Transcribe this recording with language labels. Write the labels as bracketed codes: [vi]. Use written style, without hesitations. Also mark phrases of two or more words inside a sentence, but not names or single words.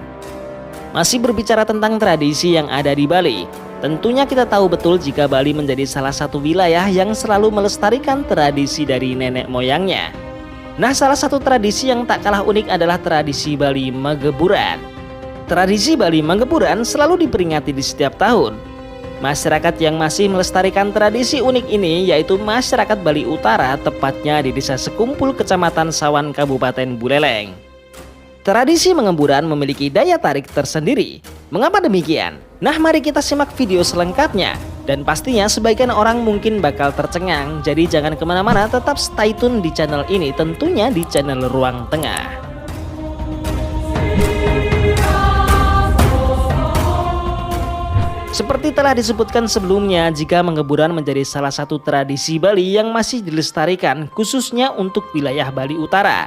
[id] Masih berbicara tentang tradisi yang ada di Bali, tentunya kita tahu betul jika Bali menjadi salah satu wilayah yang selalu melestarikan tradisi dari nenek moyangnya. Nah, salah satu tradisi yang tak kalah unik adalah tradisi Bali Mageburan. Tradisi Bali Mageburan selalu diperingati di setiap tahun. Masyarakat yang masih melestarikan tradisi unik ini yaitu masyarakat Bali Utara, tepatnya di Desa Sekumpul, Kecamatan Sawan, Kabupaten Buleleng. Tradisi Mageburan memiliki daya tarik tersendiri. Mengapa demikian? Nah, mari kita simak video selengkapnya. Dan pastinya sebagian orang mungkin bakal tercengang, jadi jangan kemana-mana, tetap [en] stay tune [id] di channel ini, tentunya di channel Ruang Tengah. Seperti telah disebutkan sebelumnya, jika Mageburan menjadi salah satu tradisi Bali yang masih dilestarikan khususnya untuk wilayah Bali Utara.